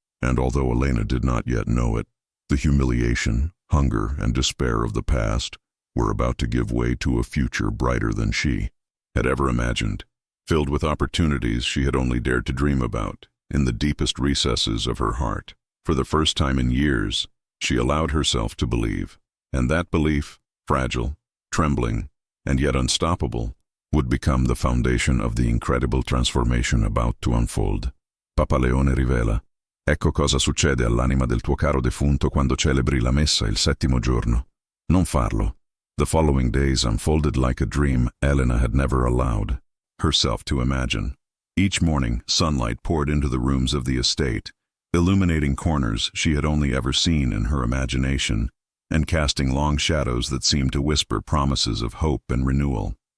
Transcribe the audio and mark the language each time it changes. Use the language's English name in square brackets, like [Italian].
[English] And although Elena did not yet know it, the humiliation, hunger, and despair of the past were about to give way to a future brighter than she had ever imagined, filled with opportunities she had only dared to dream about in the deepest recesses of her heart. For the first time in years, she allowed herself to believe, and that belief, fragile, trembling, and yet unstoppable, would become the foundation of the incredible transformation about to unfold. [Italian] Papa Leone rivela: ecco cosa succede all'anima del tuo caro defunto quando celebri la messa il settimo giorno. Non farlo. [English] The following days unfolded like a dream Elena had never allowed herself to imagine. Each morning, sunlight poured into the rooms of the estate, illuminating corners she had only ever seen in her imagination, and casting long shadows that seemed to whisper promises of hope and renewal.